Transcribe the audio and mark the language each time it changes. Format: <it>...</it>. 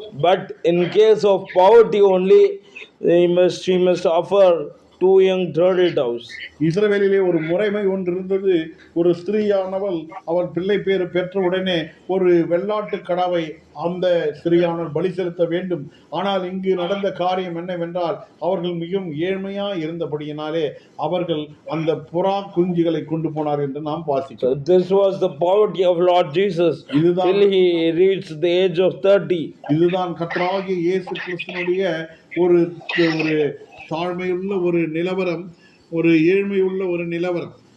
<en>But in case of poverty only, she must offer 2 young turtle doves.</en> <ta>இஸ்ரவேலிலே ஒரு முறைமை ஒன்று இருந்தது. ஒரு ஸ்திரீயானவள் அவள் பிள்ளை பேறு பெற்ற உடனே ஒரு வெள்ளாட்டு கடாவை அந்த ஸ்திரீயானவள் பலி செலுத்த வேண்டும். ஆனால் இங்கு நடந்த காரியம் என்னவென்றால், அவர்கள் மிகவும் ஏழ்மையா இருந்தபடியினாலே அவர்கள் அந்த புறா குஞ்சுகளை கொண்டு போனார் என்று நாம் வாசிக்கிறோம்.</ta> <en>So this was the poverty of Lord Jesus till he reached the age of 30.</en> <ta>இதுதான் கர்த்தராகிய இயேசு கிறிஸ்துவினுடைய ஒரு தாழ்மையுள்ள ஒரு நிலவரம், ஒரு ஏழ்மையுள்ள ஒரு நிலவரம்.</ta>